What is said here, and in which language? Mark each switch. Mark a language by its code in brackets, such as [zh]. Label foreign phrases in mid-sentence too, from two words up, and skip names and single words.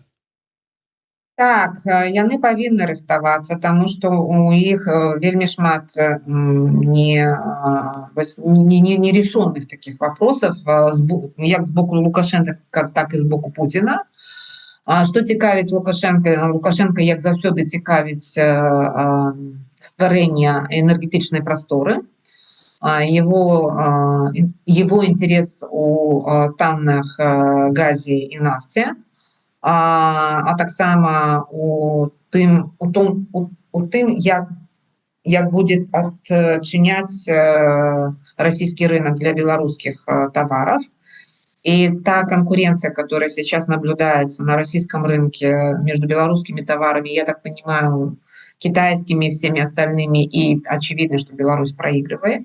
[be] Так, яны павінны рыхтавацца, таму што у іх вельмі шмат [ru] нерешенных таких вопросов, [be] як з боку Лукашенка, так і з боку Путіна. Што цікавіць Лукашенка? Лукашенка, як заўсёды, цікавіць стварэнне энергетычнай прасторы. [ru] Его интерес [be] у танных газе і нафте, а таксама у тым, як будет адчыняць [ru] российский рынок для белорусских товаров. И та конкуренция, которая сейчас наблюдается на российском рынке между белорусскими товарами, я так понимаю, китайскими и всеми остальными, и очевидно, что Беларусь проигрывает.